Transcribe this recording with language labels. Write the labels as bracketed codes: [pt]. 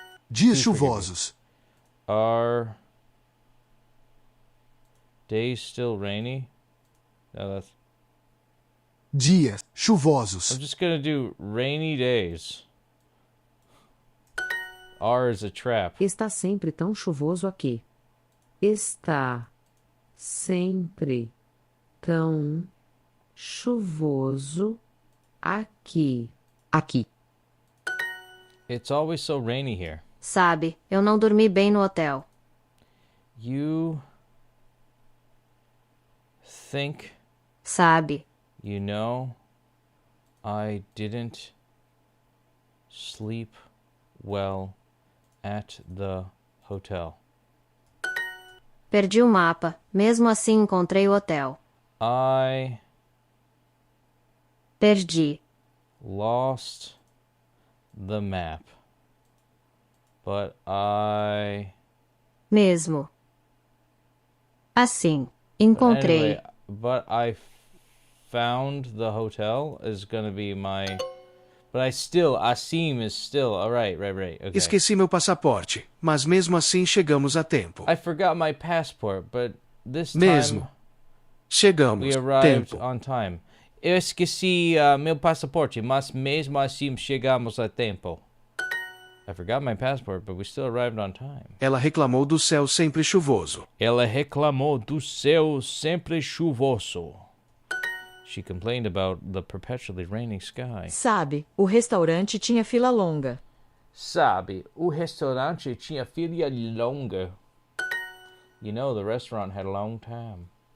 [pt] Dias chuvosos. [en] Are days still rainy? No, that's... [pt] Dias chuvosos. [en] I'm just going to do rainy days. R is a trap. [pt] Está sempre tão chuvoso aqui. Está sempre tão chuvoso aqui. Aqui. [en] It's always so rainy here. [pt] Sabe, eu não dormi bem no hotel. [en] You think, [pt] Sabe, [en] you know, I didn't sleep well at the hotel. [pt] perdi o mapa. Mesmo assim encontrei o hotel. [en] I [pt] Perdi. [en] lost the map, but I... [pt] Mesmo. Assim, encontrei. [en] Anyway, but I found the hotel is gonna be my... But I still, assim is still... Alright, right. Okay. [pt] Esqueci meu passaporte, mas mesmo assim chegamos a tempo. [en] I forgot my passport, but this time [pt] Mesmo. Chegamos. [en] we arrived [pt] Tempo. [en] on time. [pt] Eu esqueci meu passaporte, mas mesmo assim chegamos a tempo. [en] I forgot my passport, but we still arrived on time. [pt] Ela reclamou do céu sempre chuvoso. Ela reclamou do céu sempre chuvoso. [en] She complained about the perpetually raining sky. [pt] Sabe, o restaurante tinha fila longa. Sabe, o restaurante tinha fila longa. [en] You know, the restaurant had a long time.